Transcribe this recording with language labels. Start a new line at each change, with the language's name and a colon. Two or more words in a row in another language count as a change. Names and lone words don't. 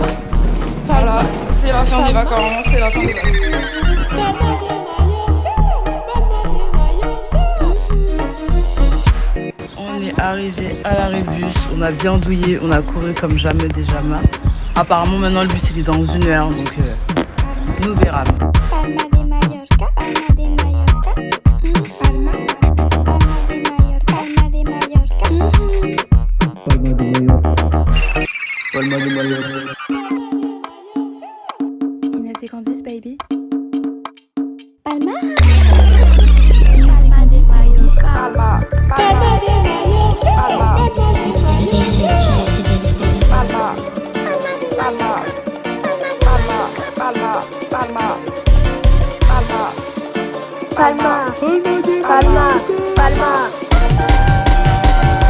French: Voilà, c'est la fin des vacances, c'est la fin des vacances. On est arrivé à l'arrêt bus, on a bien douillé, on a couru comme jamais des jamais. Apparemment maintenant le bus il est dans 1 heure, donc nous verrons. Palma de Mallorca, Palma de Mallorca. Palma, Palma de Mallorca, Palma de Mallorca. Palma de Mallorca. Inès et Candice, baby. Palma. Inès et Candice, baby. Palma, Palma de Mallorca, Palma.
English: This is Chelsea Benz.
French: Palma, Palma, Palma, Palma, Palma, Palma, Palma, Palma, Palma.